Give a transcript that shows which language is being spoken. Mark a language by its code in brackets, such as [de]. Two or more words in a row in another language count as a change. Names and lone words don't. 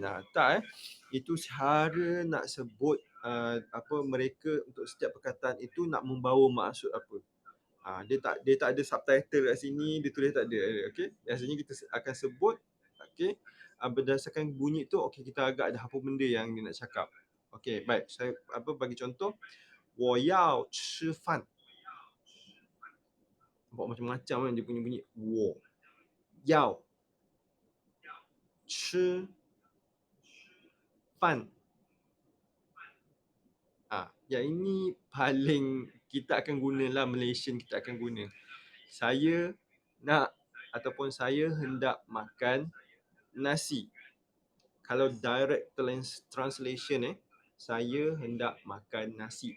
[ms] Tak Itu cara nak sebut mereka untuk setiap perkataan itu nak membawa maksud apa. Dia tak ada subtitle kat sini, dia tulis tak ada. Okey. Biasanya kita akan sebut berdasarkan bunyi tu kita agak ada apa benda yang dia nak cakap. Okey, baik. Saya bagi contoh. [zh] 我要吃饭. [ms] Nampak macam-macam kan dia punya bunyi. [zh] 我要吃饭. [ms] Yang ini paling kita akan gunalah, Malaysian kita akan guna. Saya nak ataupun saya hendak makan nasi. Kalau [en] direct translation [ms] saya hendak makan nasi.